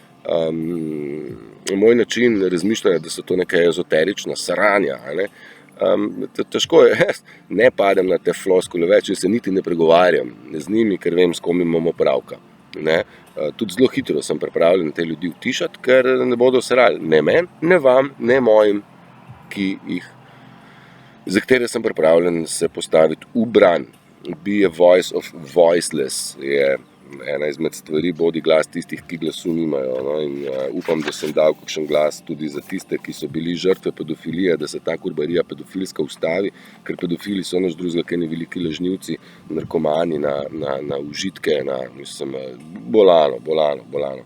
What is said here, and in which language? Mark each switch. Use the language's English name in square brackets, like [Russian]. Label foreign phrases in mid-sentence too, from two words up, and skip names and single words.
[Slovenian] Moj način razmišljanja, da so to neka ezoterična sranja, težko je, ne padem na te floskule več in se niti ne pregovarjam z njimi, ker vem, s kom imamo opravka. Tudi zelo hitro sem pripravljen te ljudi utišati, ker ne bodo srali ne meni, ne vam, ne mojim, za katere sem pripravljen se postaviti v bran. [English] Be a voice of voiceless [Slovenian] je ena izmed stvari, bodi glas tistih, ki glasu nimajo. In upam, da sem dal kakšen glas tudi za tiste, ki so bili žrtve pedofilije, da se ta kurbarija pedofilska ustavi, ker pedofili so nič drugega, kot eni veliki lažnivci, narkomani na užitke, bolano.